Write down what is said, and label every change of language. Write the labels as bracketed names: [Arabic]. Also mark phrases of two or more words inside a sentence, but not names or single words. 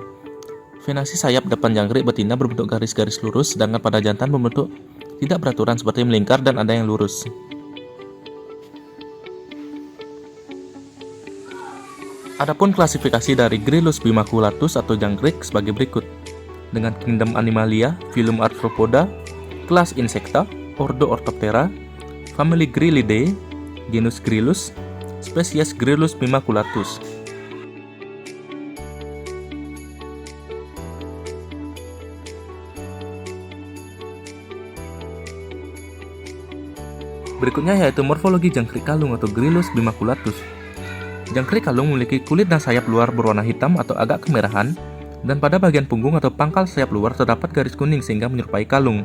[Indonesian] Venasi sayap depan jangkrik betina berbentuk garis-garis lurus, sedangkan pada jantan berbentuk tidak beraturan seperti melingkar dan ada yang lurus. Adapun klasifikasi dari Gryllus bimaculatus atau jangkrik sebagai berikut. Dengan kingdom Animalia, filum Arthropoda, kelas Insecta, ordo Orthoptera, famili Grylidae, genus Gryllus, spesies Gryllus bimaculatus. Berikutnya yaitu morfologi jangkrik kalung atau Gryllus bimaculatus. Jangkrik kalung memiliki kulit dan sayap luar berwarna hitam atau agak kemerahan, dan pada bagian punggung atau pangkal sayap luar terdapat garis kuning sehingga menyerupai kalung.